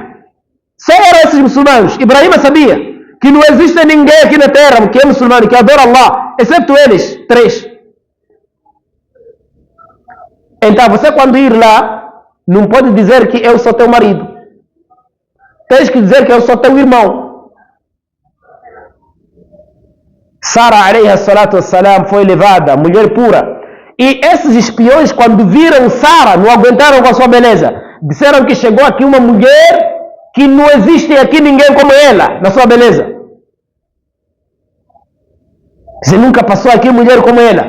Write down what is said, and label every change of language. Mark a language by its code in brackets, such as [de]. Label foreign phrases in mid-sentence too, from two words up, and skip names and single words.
[pt] Só eram esses muçulmanos. Ibrahim sabia que não existe ninguém aqui na terra que é muçulmano, que adora Allah, excepto eles, três. Então você quando ir lá, não pode dizer que eu sou teu marido. Tens que dizer que eu sou teu irmão. Sara, [ar] عليها الصلاة والسلام, [pt] foi levada, mulher pura. E esses espiões, quando viram Sara, não aguentaram com a sua beleza. Disseram que chegou aqui uma mulher que não existe aqui ninguém como ela, na sua beleza. Você nunca passou aqui mulher como ela.